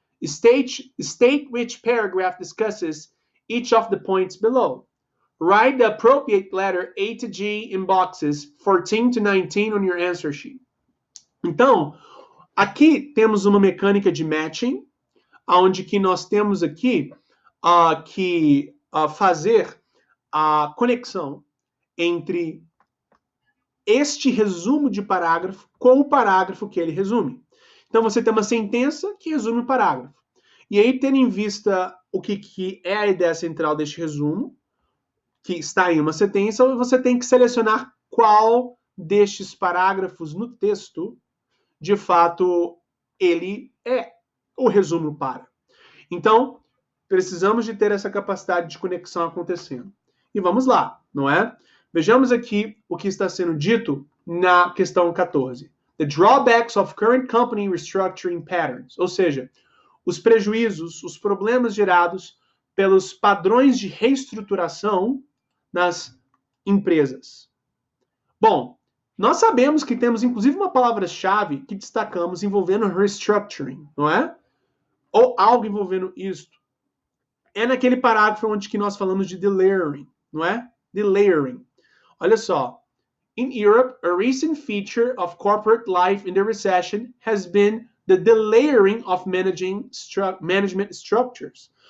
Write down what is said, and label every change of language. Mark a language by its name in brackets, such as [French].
[English] State which paragraph discusses each of the points below. Write the appropriate letter A to G in boxes 14 to 19 on your answer sheet. [Portuguese] Então, aqui temos uma mecânica de matching, onde que nós temos aqui que fazer a conexão entre este resumo de parágrafo com o parágrafo que ele resume. Então, você tem uma sentença que resume o parágrafo. E aí, tendo em vista o que é a ideia central deste resumo, que está em uma sentença, você tem que selecionar qual destes parágrafos no texto, de fato, ele é o resumo para. Então, precisamos de ter essa capacidade de conexão acontecendo. E vamos lá, não é? Vejamos aqui o que está sendo dito na questão 14. [English] The drawbacks of current company restructuring patterns. [Portuguese] Ou seja, os prejuízos, os problemas gerados pelos padrões de reestruturação nas empresas. Bom, nós sabemos que temos inclusive uma palavra-chave que destacamos envolvendo restructuring, não é? Ou algo envolvendo isto. É naquele parágrafo onde que nós falamos de delayering, não é? Delayering. Olha só. [English] In Europe, a recent feature of corporate life in the recession has been the delayering of management structures.